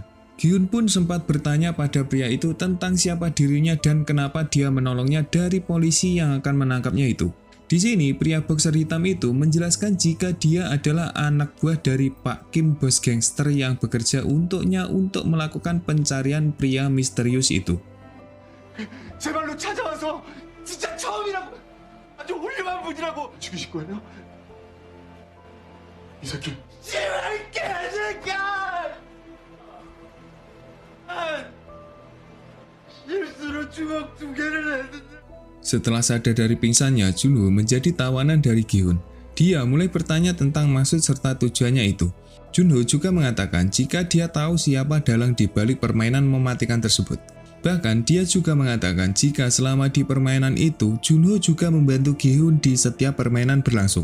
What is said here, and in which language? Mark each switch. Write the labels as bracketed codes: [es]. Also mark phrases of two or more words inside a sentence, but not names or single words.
[id] Gi-hun pun sempat bertanya pada pria itu tentang siapa dirinya dan kenapa dia menolongnya dari polisi yang akan menangkapnya itu. Di sini, pria boxer hitam itu menjelaskan jika dia adalah anak buah dari Pak Kim, bos gangster yang bekerja untuknya untuk melakukan pencarian pria misterius itu. [ko] 제 발로 찾아와서 진짜 처음이라고 아주 훌륭한 분이라고 죽이실 거예요? 이 새끼 제발 개새끼야! 실수로 주먹 2개를 했는데. [id] Setelah sadar dari pingsannya, Junho menjadi tawanan dari Gi-hun. Dia mulai bertanya tentang maksud serta tujuannya itu. Junho juga mengatakan jika dia tahu siapa dalang di balik permainan mematikan tersebut. Bahkan dia juga mengatakan jika selama di permainan itu, Junho juga membantu Gi-hun di setiap permainan berlangsung.